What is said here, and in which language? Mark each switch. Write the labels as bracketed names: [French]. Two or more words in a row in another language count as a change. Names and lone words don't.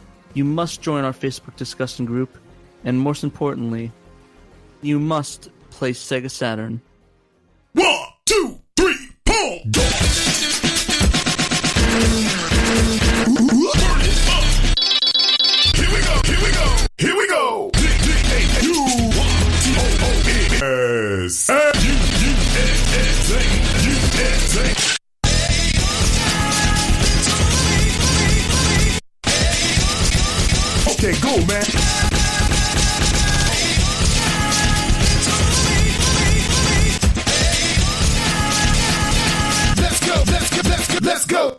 [English] You must join our Facebook discussion group, and most importantly, you must play Sega Saturn. 1, 2, 3, pull! Go! Here we go! Here we go! Here we go! D-A-U-O-O-S. U-U-S-A. Okay, go, man. Let's go, let's go, let's go, let's go.